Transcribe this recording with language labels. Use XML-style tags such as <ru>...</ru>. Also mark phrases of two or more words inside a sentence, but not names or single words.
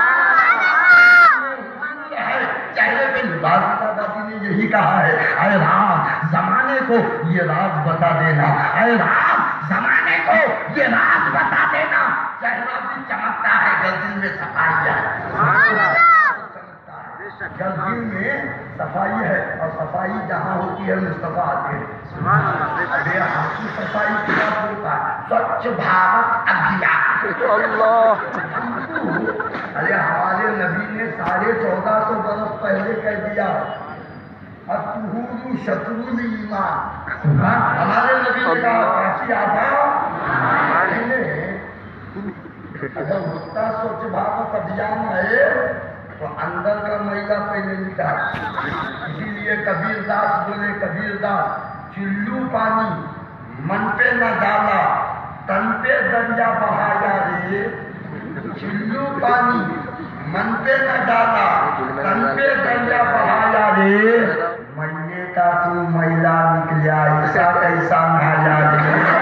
<ur>چہرے پہ لباس دادی نے یہی کہا ہے اے رام زمانے کو یہ راز بتا دینا اے رام زمانے کو یہ راز بتا دینا چہرہ بھی چمکتا ہے جب دل میں صفائی ہے جب دل میں صفائی ہے اور صفائی جہاں ہوتی ہے مصطفیٰ آتے ہیں بے حاصل صفائی کیا ہوتا ہے سوچھ بھارت ابھیان اللہ ارے ہمارے نبی نے 1450 برس پہلے کہہ دیا</ur> <ar>الطہور شطر الایمان</ar> <ur>ہمارے نبی نے کہا کافی آبا اگر ہوتا سوچھ بھارت ابھیان ہے تو اندر کا میلہ پہلے نکال اسی لیے کبیر داس بولے کبیر داس چلو پانی من پہ نہ ڈالا تن پہ دریا بہایا رے چلو پانی من پہ نہ ڈالا تن پہ دریا بہایا رے میلے کا تو میلہ نکلیا ایسا کیسا نہایا رے</ur>